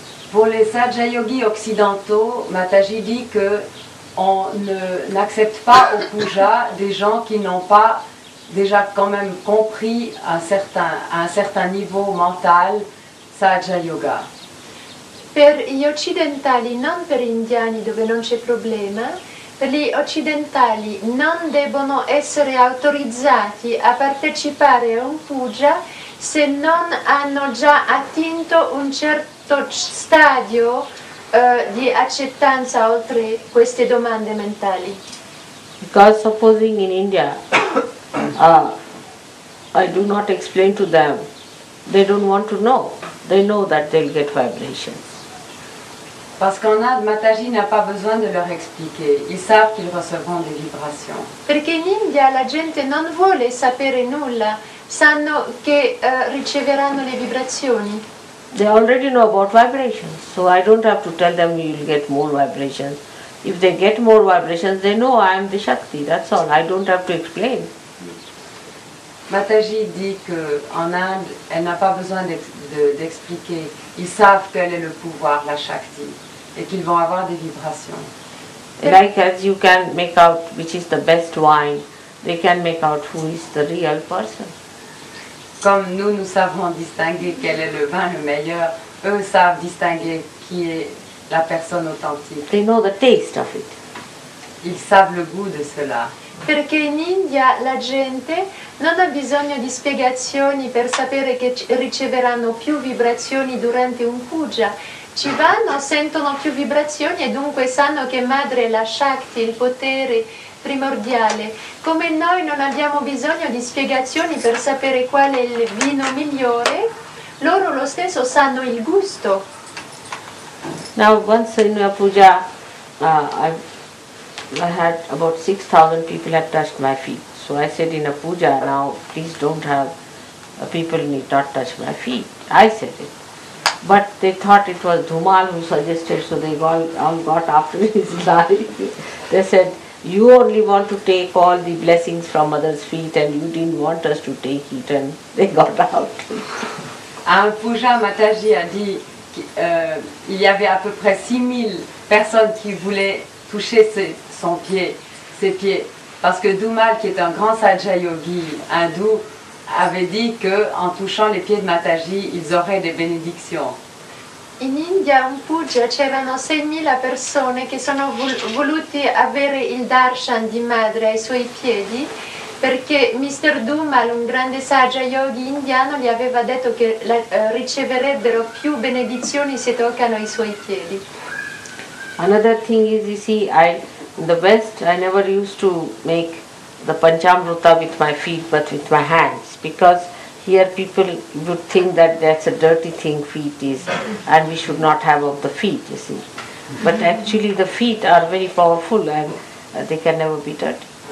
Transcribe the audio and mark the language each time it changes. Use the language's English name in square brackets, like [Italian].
[French] Pour les Sahaja Yogis occidentaux, Mataji dit que on n'accepte pas au puja des gens qui n'ont pas déjà quand même compris à un certain niveau mental Sahaja Yoga. [Italian] Per gli occidentali, non per gli indiani dove non c'è problema, per gli occidentali non devono essere autorizzati a partecipare a un puja se non hanno già attinto un certo stadio di accettanza oltre queste domande mentali. [English] Because supposing in India, I do not explain to them, they don't want to know. They know that they'll get vibrations. [French] Parce qu'en Inde, Mataji n'a pas besoin de leur expliquer. Ils savent qu'ils recevront des vibrations. [Italian] Perché in India la gente non vuole sapere nulla, sanno che riceveranno le vibrazioni. [English] They already know about vibrations, so I don't have to tell them you will get more vibrations. If they get more vibrations, they know I am the Shakti, that's all. I don't have to explain. [French] Mataji dit qu'en Inde, elle n'a pas besoin d'expliquer. Ils savent quel est le pouvoir, la Shakti, et qu'ils vont avoir des vibrations. [English] Like as you can make out which is the best wine, they can make out who is the real person. [French] Comme nous savons distinguer quel est le vin le meilleur, eux savent distinguer qui est la personne authentique. [English] They know the taste of it. [French] Ils savent le goût de cela. [Italian] Perché in India la gente non ha bisogno di spiegazioni per sapere che riceveranno più vibrazioni durante un puja. Ci vanno, sentono più vibrazioni e dunque sanno che madre è la Shakti, il potere primordiale. Come noi non abbiamo bisogno di spiegazioni per sapere qual è il vino migliore, loro lo stesso sanno il gusto. [English] Now once in a puja, I had about 6,000 people had touched my feet. So I said in a puja, now please don't have people need not touch my feet. I said it. But they thought it was Dhumal who suggested, so they all got after his life. They said, you only want to take all the blessings from others' feet and you didn't want us to take it, and they got out. [French] À un puja, Mataji a dit qu'il y avait à peu près 6000 personnes qui voulaient toucher ses pieds. Parce que Dhumal, qui est un grand Sahaja Yogi hindou, avait dit qu'en touchant les pieds de Mataji, ils auraient des bénédictions. [Italian] In India un puja c'erano 6.000 persone che sono voluti avere il darshan di madre ai suoi piedi perché Mr. Dhumal, un grande Sahaja Yogi indiano, gli aveva detto che riceverebbero più benedizioni se toccano i suoi piedi. [English] Another thing is, you see, in the West, I never used to make the Panchamrita with my feet but with my hands, because here people would think that that's a dirty thing feet is and we should not have of the feet, you see. But actually the feet are very powerful and they can never be dirty.